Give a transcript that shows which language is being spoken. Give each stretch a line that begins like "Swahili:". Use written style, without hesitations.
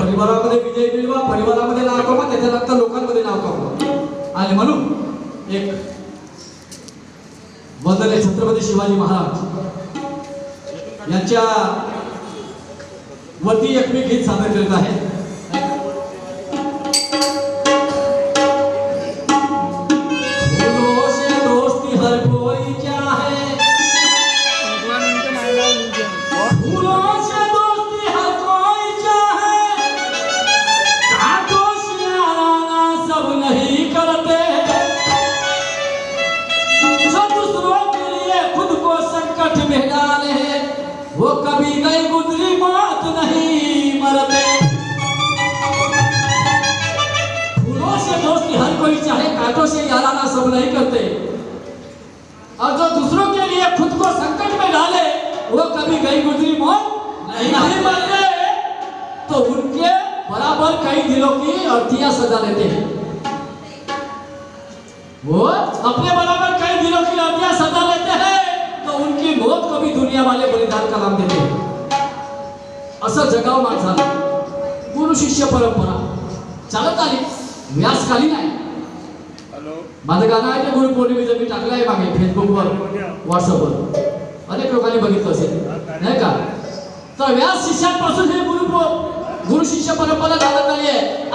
Marathi: परिवारामध्ये विजय मिळवा, परिवारामध्ये नाव कमवा, त्याच्यानंतर लोकांमध्ये नाव कमवा. आणि म्हणून एक वंदनीय छत्रपती शिवाजी महाराज यांच्या वरती एक मी गीत सादर करत आहे.
Hindi: फूलों से दोस्ती हर कोई चाहे, फूलों से दोस्ती हर कोई चाहे, कांटों से याराना सब नहीं करते, जो दूसरों के लिए खुद को संकट में डाले, वो कभी नहीं गुजरी मौत नहीं मरते. फूलों से दोस्ती हर कोई चाहे, कांटों से याराना सब नहीं करते, और जो दूसरों के लिए खुद को संकट में डाले, वो कभी गई गुजरी मौत नहीं मरते. तो उनके बराबर कई दिलों की अर्थियां सजा लेते हैं. वो अपने बराबर कई दिलों की अर्थियां सजा लेते हैं, तो उनकी मौत को भी दुनिया वाले बलिदान का नाम देते हैं.
Marathi: असं जगाव माणसाला गुरु शिष्य परंपरा चालत आली, व्यासकालीन आहे. माझं गाणं आहे ते गुरु पौर्णिमेचं मी टाकलं आहे मागे फेसबुकवर, व्हॉट्सअपवर. अनेक लोकांनी बघितलं असेल नाही का. तर व्यास शिष्यांपासून हे गुरु शिष्य परंपरा चालत आली आहे.